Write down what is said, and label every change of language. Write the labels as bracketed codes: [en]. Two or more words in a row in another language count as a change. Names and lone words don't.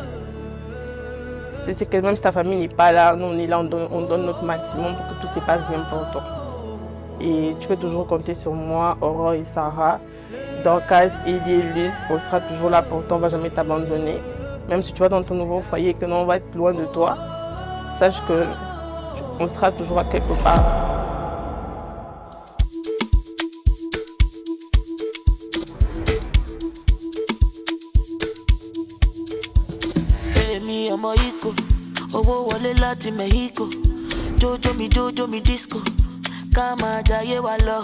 [fr] C'est que même si ta famille n'est pas là, nous on est là, on donne notre maximum pour que tout se passe bien pour toi. Et tu peux toujours compter sur moi, Aurore et Sarah, Dorcas, Elie et Luis, on sera toujours là pour toi, on ne va jamais t'abandonner. Même si tu vas dans ton nouveau foyer et que nous on va être loin de toi, sache qu'on sera toujours à quelque part. [yo] Emi ọmọ Iko, owó wọlé láti Mexico, jojo mi disco, ká máa jayé wa lọ.